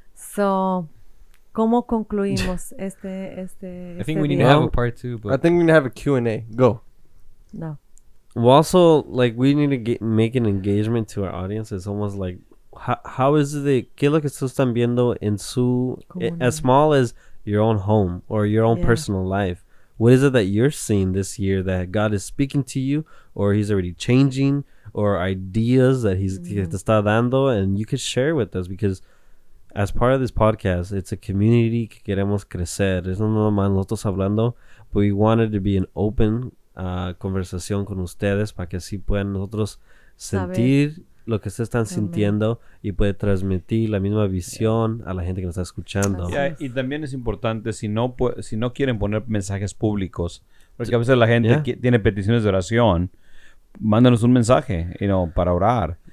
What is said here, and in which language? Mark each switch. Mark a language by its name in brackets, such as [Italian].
[Spanish] So, ¿cómo concluimos este [English] I think we need to [Spanish] día? [English] have a part 2, I but think we need to have a Q&A. Go. No. Well, also, like, we need to make an engagement to our audience. It's almost like, how is it? [Spanish] ¿Qué es lo que ustedes están viendo en su, [English] as small as your own [Spanish] home or your own [English] Yeah. personal life? What is it that you're seeing this year that God is speaking to you, or He's already changing, or ideas that He [Spanish] te está dando, [English] and you could share with us, because as part of this podcast, it's a community [Spanish] que queremos crecer. Es no nomás nosotros hablando, [English] but we wanted to be an open [Spanish] conversación con ustedes para que así puedan nosotros sentir lo que ustedes están sintiendo y puede transmitir la misma visión a la gente que nos está escuchando. [English] Yeah. [Spanish] Y también es importante, si no quieren poner mensajes públicos, porque a veces la gente tiene peticiones de oración, mándanos un mensaje, para orar.